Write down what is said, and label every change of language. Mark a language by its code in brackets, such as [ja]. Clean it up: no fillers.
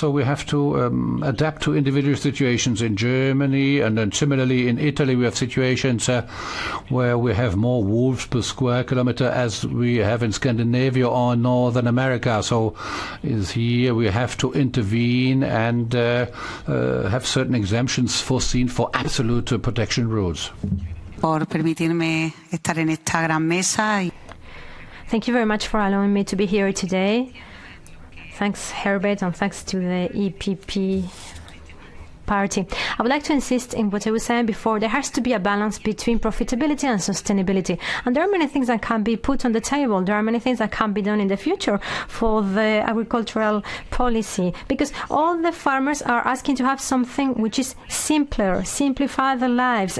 [en] So we have to adapt to individual situations in Germany, and then similarly in Italy we have situations where we have more wolves per square kilometer as we have in Scandinavia or Northern America. So here we have to intervene and have certain exemptions foreseen for absolute protection rules. [es] Por permitirme estar en esta gran mesa. [en] Thank you very much for allowing me to be here today. Thanks, Herbert, and thanks to the EPP party. I would like to insist in what I was saying before. There has to be a balance between profitability and sustainability. And there are many things that can be put on the table. There are many things that can be done in the future for the agricultural policy, because all the farmers are asking to have something which is simpler, simplify their lives.